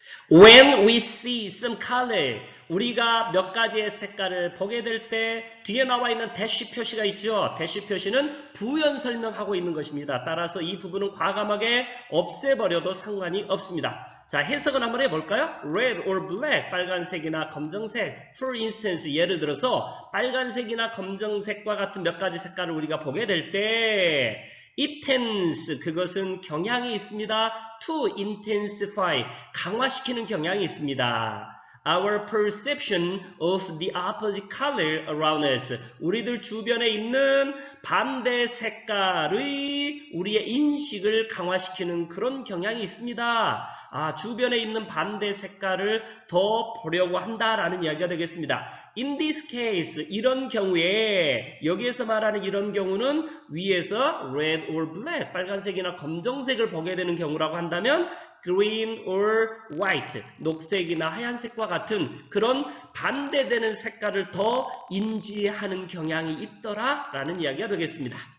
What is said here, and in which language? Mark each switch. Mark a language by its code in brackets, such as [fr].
[en] When we see some color. [ko] 우리가 몇 가지의 색깔을 보게 될 때 뒤에 나와 있는 대시 표시가 있죠. 대시 표시는 부연 설명하고 있는 것입니다. 따라서 이 부분은 과감하게 없애버려도 상관이 없습니다. 자, 해석은 한번 해볼까요? [en] Red or black, [ko] 빨간색이나 검정색. [en] For instance, [ko] 예를 들어서 빨간색이나 검정색과 같은 몇 가지 색깔을 우리가 보게 될 때 [en] it tends, [ko] 그것은 경향이 있습니다. [en] To intensify, [ko] 강화시키는 경향이 있습니다. [en] Our perception of the opposite color around us. [ko] 우리들 주변에 있는 반대 색깔의 우리의 인식을 강화시키는 그런 경향이 있습니다. 주변에 있는 반대 색깔을 더 보려고 한다라는 이야기가 되겠습니다. [en] In this case, [ko] 이런 경우에, 여기에서 말하는 이런 경우는 위에서 [en] red or black, [ko] 빨간색이나 검정색을 보게 되는 경우라고 한다면 [en] green or white, [ko] 녹색이나 하얀색과 같은 그런 반대되는 색깔을 더 인지하는 경향이 있더라라는 이야기가 되겠습니다.